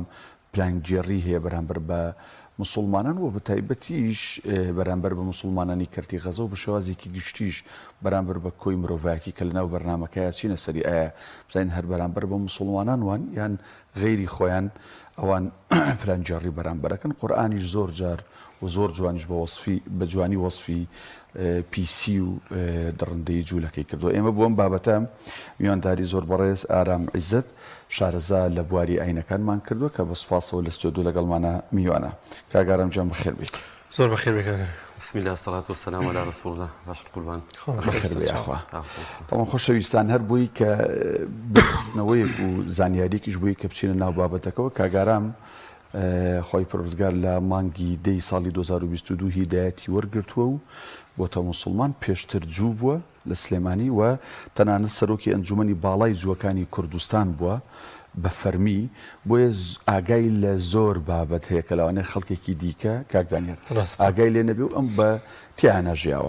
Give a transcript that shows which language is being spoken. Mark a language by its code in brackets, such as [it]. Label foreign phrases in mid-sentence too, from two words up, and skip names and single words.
[ckb] پلانگێڕی هەیە بەرامبەر بە مسلمانان و بە تایبەتیش بەرامبەر بە مسلمانانی کەرتی غەزە و بە شێوازێکی گشتیش بەرامبەر بە کۆی مرۆڤایەتی کە لەناو بەرنامەکەیە چینە سەری ئایا بزانین هەر بەرامبەر بە مسلمانان وان یان غەیری خۆیان ئەوان پلانگێڕی بەرامبەرەکەن قورئانیش زۆر جار و زۆر جوانیش بە جوانی وەصفی پیسی و دڕندەی جوولەکەی کردو. ئێمە بۆم بابەتە میوانداری زۆر بەڕێز ئارام عیزت شارەزا لە بواری ئاینەکانمان کردووە کە بە سوپاسەوە لە ستۆدیۆ لەگەڵمانە میوانە. کاگارم جام بەخێر بیت. زۆر بەخێر بێ کاگەر. [ar] بسم الله الصلاة والسلام على رسول الله. [ckb] باش قوربان. بەخێر بێ ئاخوا. تەمام خۆشەویستان هەر بووی کە بستنەوەیەک و زانیاریەکیش بووی کە بچینە ناو بابەتەکەەوە کاگارام خۆی پروردگار لە مانگی دەی ساڵی 2022 هیدایەتی وەرگرتووە و بۆتە موسڵمان پێشتر جوو بووە لە سلێمانی و تەنانەت سەرۆکی ئەنجومەنی باڵای جووەکانی کوردستان بووە بە فەرمی بۆیە ئاگای لە زۆر بابەت هەیە کە لەوانەیە خەڵکێکی دیکە کاکدانیار ئاگای لێ نەبێ و ئەم بە تیانە ژیاوە.